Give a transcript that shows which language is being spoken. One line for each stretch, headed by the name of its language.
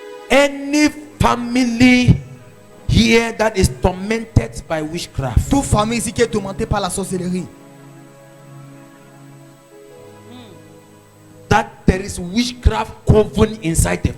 English: Any family here that is tormented by witchcraft,
French: Toute famille ici qui est tourmentée par la sorcellerie.
English: that there is witchcraft coven inside the